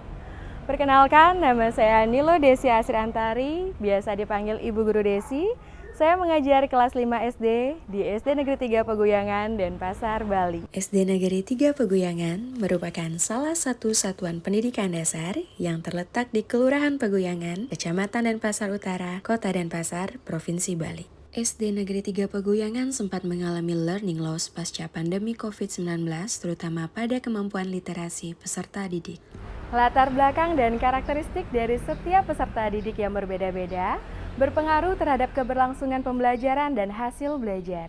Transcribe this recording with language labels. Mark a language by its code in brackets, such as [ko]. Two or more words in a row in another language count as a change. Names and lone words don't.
[id] Perkenalkan, nama saya Nilo Desi Asriantari, biasa dipanggil Ibu Guru Desi. Saya mengajar kelas 5 SD di SD Negeri 3 Peguyangan, Denpasar, Bali. SD Negeri 3 Peguyangan merupakan salah satu satuan pendidikan dasar yang terletak di Kelurahan Peguyangan, Kecamatan Denpasar Utara, Kota Denpasar, Provinsi Bali. SD Negeri 3 Peguyangan sempat mengalami [en] learning loss [id] pasca pandemi COVID-19, terutama pada kemampuan literasi peserta didik. Latar belakang dan karakteristik dari setiap peserta didik yang berbeda-beda berpengaruh terhadap keberlangsungan pembelajaran dan hasil belajar.